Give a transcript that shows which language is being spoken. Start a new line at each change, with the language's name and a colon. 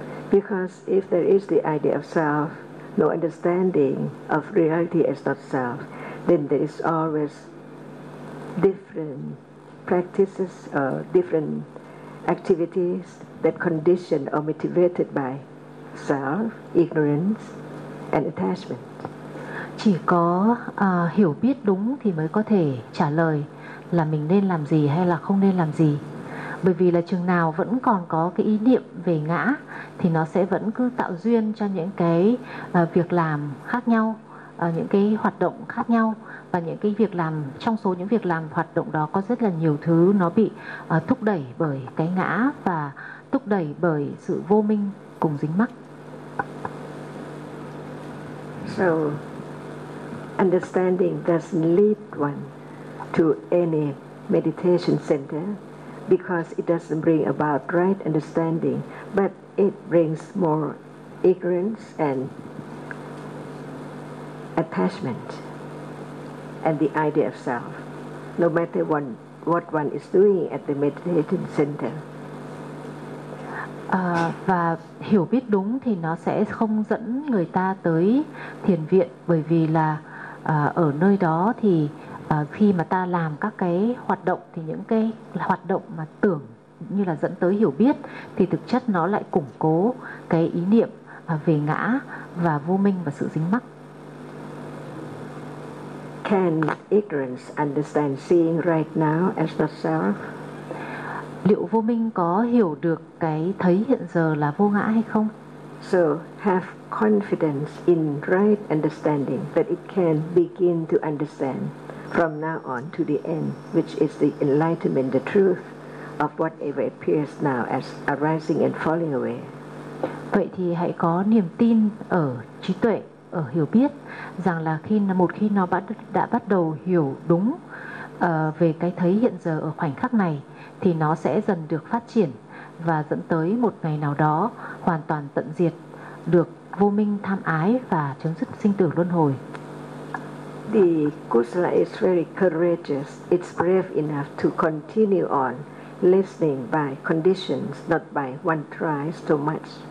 English: Because if there is the idea of self, no understanding of reality as not self, then there is always different practices or different activities that condition or motivated by self, ignorance and attachment.
Vietnamese: Chỉ có hiểu biết đúng thì mới có thể trả lời là mình nên làm gì hay là không nên làm gì. Bởi vì là chừng nào vẫn còn có cái ý niệm về ngã thì nó sẽ vẫn cứ tạo duyên cho những cái việc làm khác nhau, những cái hoạt động khác nhau. Và những cái việc làm, trong số những việc làm hoạt động đó có rất là nhiều thứ nó bị thúc đẩy bởi cái ngã và thúc đẩy bởi sự vô minh cùng dính mắc.
English: So understanding doesn't lead one to any meditation center, because it doesn't bring about right understanding, but it brings more ignorance and attachment and the idea of self, no matter what one is doing at the meditation center.
Vietnamese: Và hiểu biết đúng thì nó sẽ không dẫn người ta tới thiền viện, bởi vì là ở nơi đó thì khi mà ta làm các cái hoạt động thì những cái hoạt động mà tưởng như là dẫn tới hiểu biết thì thực chất nó lại củng cố cái ý niệm về ngã và vô minh và sự dính mắc.
English: Can ignorance understand seeing right now as the self?
Vietnamese: Liệu vô minh có hiểu được cái thấy hiện giờ là vô ngã hay không?
English: So have confidence in right understanding that it can begin to understand from now on to the end, which is the enlightenment, the truth of whatever appears now as arising and falling away.
Vietnamese: Vậy thì hãy có niềm tin ở trí tuệ, ở hiểu biết, rằng là khi một khi nó đã bắt đầu hiểu đúng về cái thấy hiện giờ ở khoảnh khắc này, thì nó sẽ dần được phát triển và dẫn tới một ngày nào đó hoàn toàn tận diệt được vô minh tham ái và chấm dứt sinh tử luân hồi.
English: The Kusala is very courageous. It's brave enough to continue on listening by conditions, not by one tries too much.